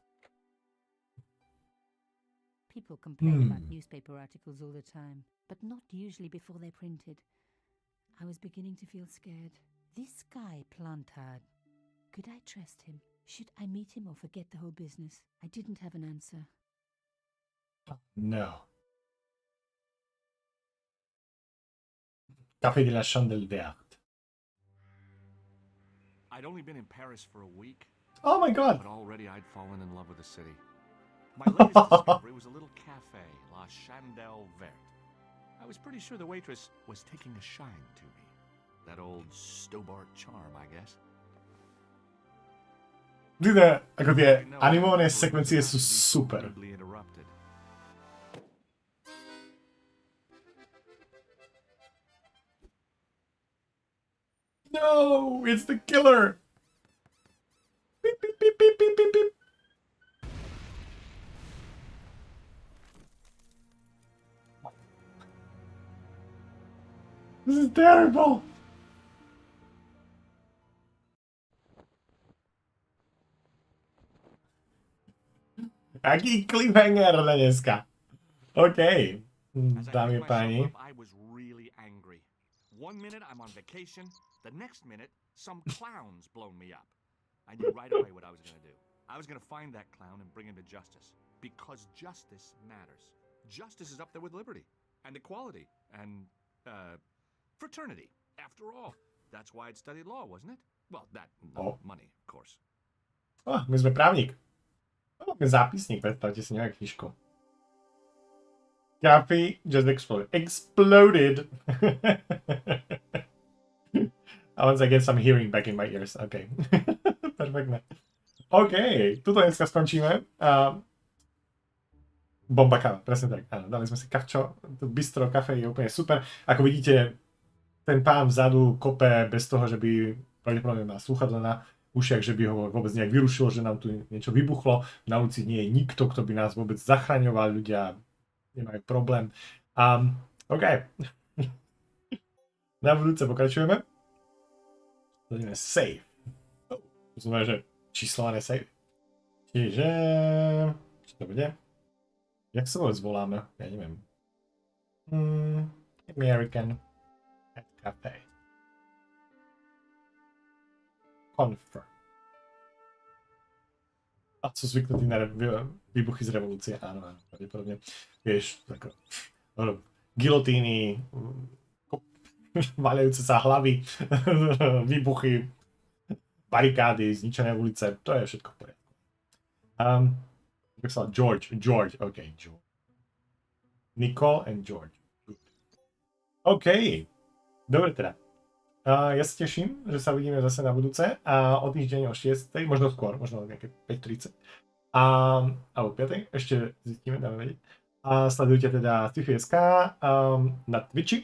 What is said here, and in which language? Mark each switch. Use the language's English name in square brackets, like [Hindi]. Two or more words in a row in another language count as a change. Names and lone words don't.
[English] People complain about newspaper articles all the time, but not usually before they're printed. I was beginning to feel scared. This guy, Plantard, could I trust him? Should I meet him or forget the whole business? I didn't have an answer. No. Café de la Chandelle Verte. I'd only been in Paris for a week, Oh my god! but already I'd fallen in love with the city. My latest discovery was a little cafe, La Chandelle Verte. I was pretty sure the waitress was taking a shine to me. That old Stobart charm, I guess. [Slovak] Vidíte, ako tie [English] I know [Slovak] animované [English] for [Slovak] sekvencie [English] not [Slovak] sú [English] to be [Slovak] super. [English] rudely interrupted. No! It's the killer! Beep, beep, beep, beep, beep, beep, beep. This is terrible! [Slovak] Aký cliffhanger na dneska. OK. [English] As I [Slovak] Dámy a [English] picked myself [Slovak] páni. [English] up, I was really angry. One minute I'm on vacation, the next minute some clown's blown me up. I knew right away what I was going to do. I was going to find that clown and bring him to justice. Because justice matters. Justice is up there with liberty and equality and fraternity. After all, that's why I'd studied law, wasn't it? Well, that money, of course. [Slovak] My sme právnik. Máme zápisník, predstavte si nejakú knižku. [English] Coffee just exploded. Exploded! A once I get some hearing back in my ears. [Slovak] OK. Perfektné. OK, tuto dneska skončíme. Bomba káva, presne tak. Áno, dali sme si kavčo. To bistro kafe je úplne super. Ako vidíte, ten pán vzadu kope bez toho, že by pravdepodobne má slúchadlo na ušiach, že by ho vôbec nejak vyrušilo, že nám tu niečo vybuchlo. Na ulici nie je nikto, kto by nás vôbec zachraňoval. Ľudia nemajú problém. OK. Na budúce pokračujeme. Zadíme save. To znamená, že číslované save. Čiže... Čo to bude? Jak sa vôbec voláme? Ja neviem. [English] American at Cafe. Confirm. [Slovak] A sú zvyknutí na výbuchy z revolúcie. Áno, áno, pravdepodobne. Vieš, tako... Gilotíny, vaľajúce sa hlavy, výbuchy, barikády, zničené ulice. To je všetko v poriadku. George, OK, George. [English] Nicole and George. Good. [Slovak] OK, dobre teda. Ja sa teším, že sa uvidíme zase na budúce a o týždeň o 6, možno skôr, možno nejaké 5:30. Alebo 5, ešte zistíme, dáme vedieť. A sledujte teda sci-fi.sk na Twitchi.